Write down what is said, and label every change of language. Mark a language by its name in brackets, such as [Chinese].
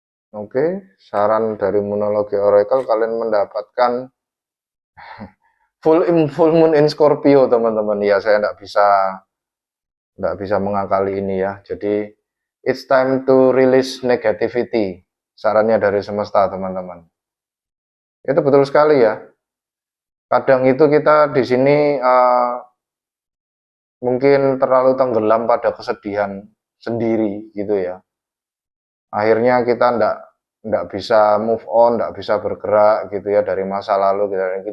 [Indonesian] Oke, saran dari Moonology Oracle, kalian mendapatkan [English] full moon in Scorpio [Indonesian] teman-teman. Ya saya tidak bisa mengakali ini ya. Jadi [English] it's time to release negativity. [Indonesian] Sarannya dari semesta teman-teman. Itu betul sekali ya. Kadang itu kita di sini mungkin terlalu tenggelam pada kesedihan sendiri gitu ya. Akhirnya kita ndak bisa move on, ndak bisa bergerak gitu ya dari masa lalu gitu.